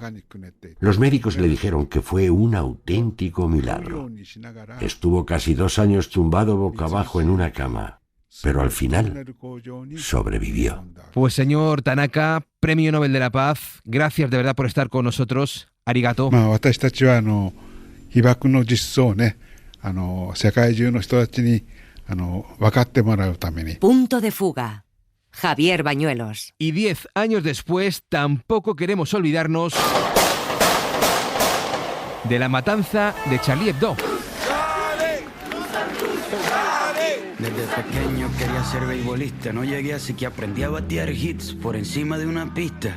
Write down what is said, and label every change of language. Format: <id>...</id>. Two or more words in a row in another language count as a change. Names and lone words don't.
<es>Los médicos le dijeron que fue un auténtico milagro. Estuvo casi 2 años tumbado boca abajo en una cama, pero al final sobrevivió. Pues señor Tanaka, Premio Nobel de la Paz, gracias de verdad por estar con nosotros. Arigato.</es> <ja>私たちは被爆の実相をね、世界中の人たちに分かってもらうために。</ja> <es>Punto de fuga. Javier Bañuelos. Y 10 años después tampoco queremos olvidarnos de la matanza de Charlie Hebdo. Desde pequeño quería ser beisbolista, no llegué así que aprendí a batear hits por encima de una pista.</es>